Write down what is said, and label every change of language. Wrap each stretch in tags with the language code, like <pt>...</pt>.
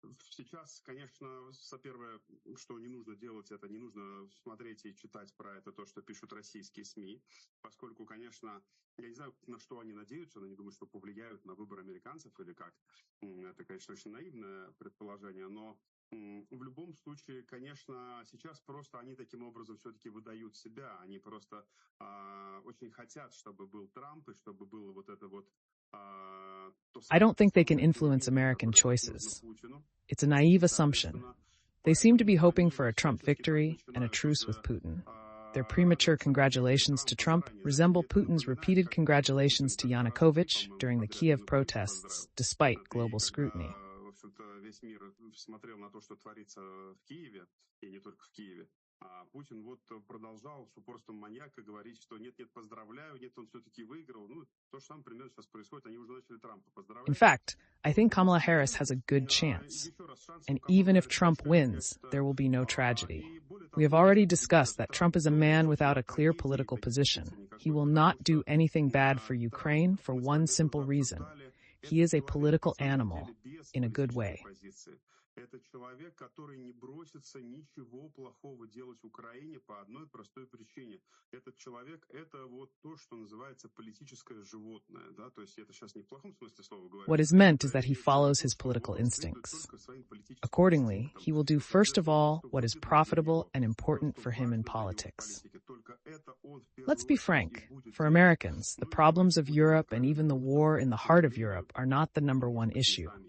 <ru>Сейчас, конечно, первое, что не нужно делать, это не нужно смотреть и читать про это то, что пишут российские СМИ, поскольку, конечно, я не знаю, на что они надеются, они думают, что повлияют на выбор американцев или как. Это, конечно, очень наивное предположение, но в любом случае, конечно, сейчас просто они таким образом все-таки выдают себя, они просто очень хотят, чтобы был Трамп и чтобы было вот это вот.</ru> <en>I don't think they can influence American choices. It's a naive assumption. They seem to be hoping for a Trump victory and a truce with Putin. Their premature congratulations to Trump resemble Putin's repeated congratulations to Yanukovych during the Kiev protests, despite global scrutiny.</en> <ru>Весь мир смотрел на то, что творится в Киеве, и не только в Киеве. А Путин вот продолжал с упорством маньяка говорить, что нет-нет, поздравляю, нет, он все-таки выиграл. Ну, то же самое примерно сейчас происходит, они уже начали Трампа поздравлять.</ru> <en>In fact, I think Kamala Harris has a good chance. And even if Trump wins, there will be no tragedy. We have already discussed that Trump is a man without a clear political position. He will not do anything bad for Ukraine for one simple reason. He is a political animal, in a good way.</en> <ru>Это человек, который не бросится ничего плохого делать в Украине по одной простой причине. Этот человек — это вот то, что называется политическое животное, да, то есть это сейчас не в плохом смысле слова говорю.</ru> <en>What is meant is that he follows his political instincts. Accordingly, he will do first of all what is profitable and important for him in politics. Let's be frank. For Americans, the problems of Europe and even the war in the heart of Europe are not the number one issue.</en>